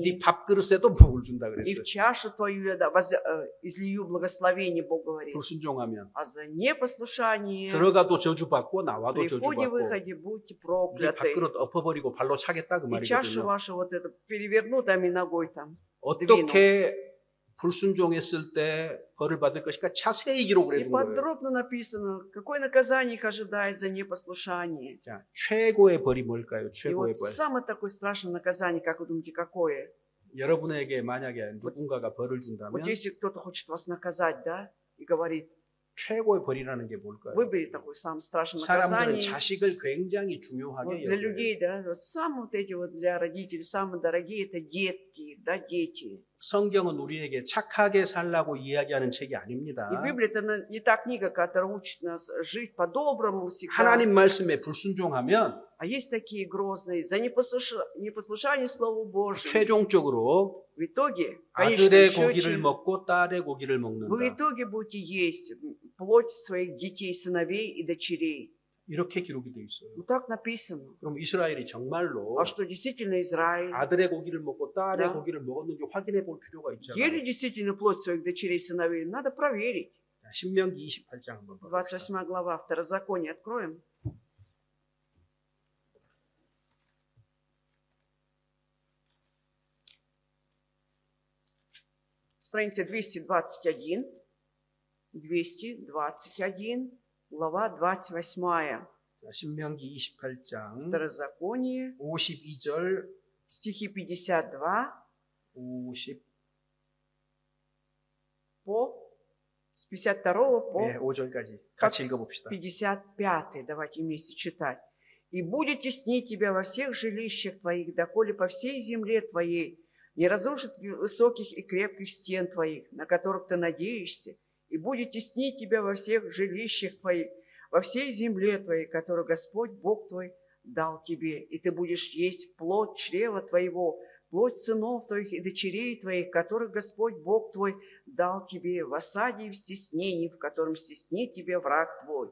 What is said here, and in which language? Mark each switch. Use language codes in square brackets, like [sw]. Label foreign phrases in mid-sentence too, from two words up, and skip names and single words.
[ko] 네 밥그릇에도 복을 준다 [ru] И [ko] 그랬어요. [ru] в чашу твою я излию благословение, Бог говорит. [ko] 불순종하면 [ru] А за непослушание [ko] 들어가도 저주 받고 나와도 [ru] при [ko] 저주 [ru] входе и [ko] 받고 [ru] выходе будьте [ko] 네 [ru] прокляты. [ko] 밥그릇 엎어버리고 발로 차겠다 그 [ru] И чашу [ko] 말이거든요. [ru] вашу вот эту переверну там и ногой там. [ko] 어떻게 불순종했을 때 벌을 받을 것인가 자세히 기록을 [ru] И [ko] 해둔 거예요. [ru] подробно написано, какое наказание их ожидает за непослушание. [ko] 자, 최고의 벌이 뭘까요? [ru] И [ko] 최고의 [ru] вот [ko] 벌. [ru] самое такое страшное наказание, как вы думаете, какое? [ko] 여러분에게 만약에 누군가가 벌을 [ru] Вот [ko] 준다면 [ru] если кто-то хочет вас наказать, да, и говорит, [ko] 최고의 벌이라는 게 뭘까요? [ru] выбери такое самое страшное [ko] 사람들은 [ru] наказание. [ko] 자식을 굉장히 [ru] Вот [ko] 중요하게 [ru] для [ko] 여겨요. [ru] людей, да, вот самые вот эти вот для родителей, самые дорогие, это детки, да, дети. [ko] 성경은 우리에게 착하게 살라고 이야기하는 책이 [ru] И [ko] 아닙니다. [ru] Библия это не та книга, которая учит нас жить по-доброму всегда. [ko] 하나님 말씀에 불순종하면 [ru] А есть такие грозные, за непослушание Слову Божьему. [ko] 최종적으로 [ru] В итоге, в конечном [ko] 아들의 고기를 [ru] счете, [ko] 먹고 딸의 고기를 [ru] вы в [ko] 먹는다. [ru] итоге будете есть плоть своих детей, сыновей и дочерей. [ko] 이렇게 기록이 되어 있어요. [ru] Вот так написано. [ko] 그럼 이스라엘이 정말로 [ru] А что действительно Израиль [ko] 아들의 고기를 먹고 딸의 [ru] Да. [ko] 고기를 먹었는지 확인해 볼 필요가 [ru] ели [ko] 있잖아요. [ru] действительно плоть своих дочерей и сыновей? Надо проверить. [ko] 자, 신명기 28장 한번 봅시다. [ru] 28 глава Второзакония откроем. Страница 221. 221. Глава 28. [ko] 자, 신명기 28장 [ru] Второзаконие. [ko] 52절 [ru] Стихи 52 50 с 52 по [ko] 네, 5절까지 같이 읽어봅시다. [ru] 55. Давайте вместе читать. «И будет теснить тебя во всех жилищах твоих, доколе по всей земле твоей не разрушит высоких и крепких стен твоих, на которых ты надеешься, и будет теснить тебя во всех жилищах твоих, во всей земле твоей, которую Господь Бог твой дал тебе, и ты будешь есть плоть чрева твоего, плоть сынов твоих и дочерей твоих, которых Господь Бог твой дал тебе в осаде и в стеснении, в котором стеснит тебя враг твой.